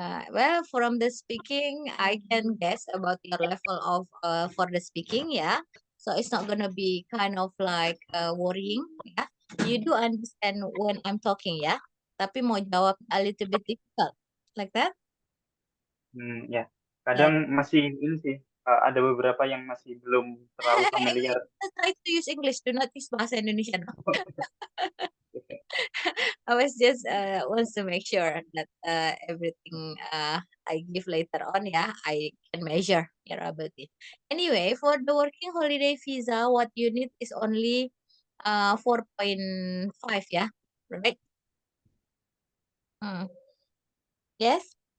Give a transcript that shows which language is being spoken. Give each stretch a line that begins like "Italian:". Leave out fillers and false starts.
English: Well, from the speaking, I can guess about your level of for the speaking, yeah. So it's not gonna be kind of like worrying, yeah. You do understand when I'm talking, ya.
Indonesian: Tapi mau jawab
English: a little bit difficult, like that.
Indonesian: Ya.
English: Yeah.
Indonesian: Kadang masih ini sih, ada beberapa yang masih belum terlalu familiar.
English: Just try to use English, do not use bahasa Indonesia. I was just wants to make sure that everything I give later on, yeah, I can measure your ability. Anyway, for the working holiday visa, what you need is only 4.5, yeah, right? Hmm. Yes.